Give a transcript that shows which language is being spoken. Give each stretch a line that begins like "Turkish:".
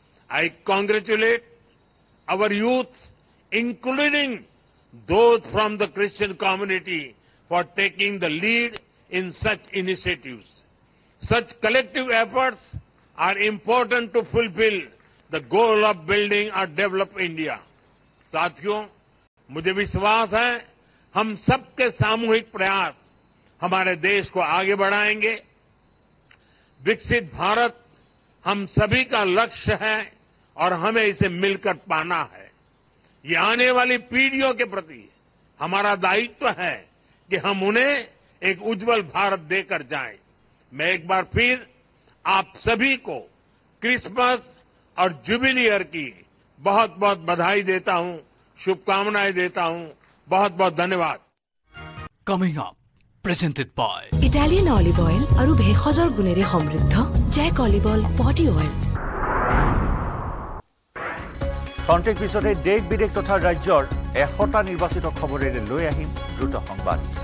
English: I congratulate our youth, including those from the Christian community, for taking the lead in such initiatives. Such collective efforts are important to fulfill the goal of building a developed India.
Hindi: साथियों, मुझे विश्वास है हम सबके सामूहिक प्रयास हमारे देश को आगे बढ़ाएंगे। विकसित भारत हम सभी का लक्ष्य है और हमें इसे मिलकर पाना है। ये आने वाली पीढ़ियों के प्रति हमारा दायित्व है कि हम उन्हें एक उज्जवल भारत देकर जाएं। मैं एक बार फिर आप सभी को क्रिसमस और जुबिली ईयर की बहुत बहुत बधाई देता हूं, शुभकामनाएं देता हूं। बहुत बहुत धन्यवाद।
English: Coming up, presented by
Assamese: Italian olive oil আৰু ভেষজৰ গুণেৰে সমৃদ্ধ Jack olive oil body oil. খন্তেক পিছতে দেশ বিদেশ তথা ৰাজ্যৰ 100টা নিৰ্বাচিত খবৰেৰে লৈ আহিম দ্ৰুত সংবাদ।